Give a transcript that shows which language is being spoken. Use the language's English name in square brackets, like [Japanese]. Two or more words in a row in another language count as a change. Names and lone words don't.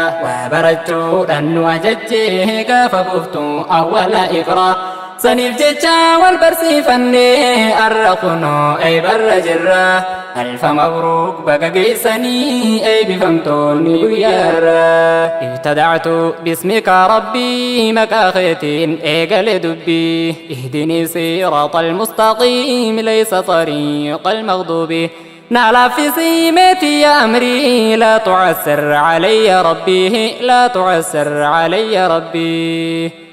[Oromo] Waa barachuudhaan nu ajajjee gaafa buftu awwala iqra. Saniif jecha wal barsiifannee arra kunoo ay barra jirra. [Arabic] ألف مبروك [Oromo] baga geessanii eebbifamtoonni guyyaarra. [Arabic] ابتدعت باسمك ربي، [Oromo] maqaa keetiin eegale dubbii. [Arabic] اهدني الصراط المستقيم، ليس طريق المغضوب. [Oromo] Na laaffisii meetii [Arabic] يا أمري، لا تعسر عليّ ربي، لا تعسر عليّ ربي.